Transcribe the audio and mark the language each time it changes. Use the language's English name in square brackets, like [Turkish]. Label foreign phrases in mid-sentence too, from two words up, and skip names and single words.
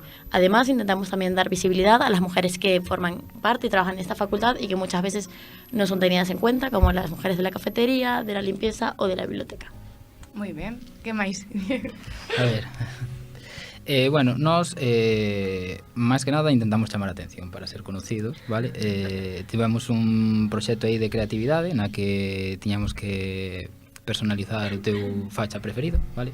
[Spanish] Además, intentamos también dar visibilidad a las mujeres que forman parte y trabajan en esta facultad y que muchas veces no son tenidas en cuenta, como las mujeres de la cafetería, de la limpieza o de la biblioteca. [Galician] Moi ben, que máis? A ver... bueno, nós máis que nada intentamos chamar a atención para ser conocidos, vale? Tivemos un proxecto aí de creatividade na que tiñamos que personalizar o teu facha preferido, vale?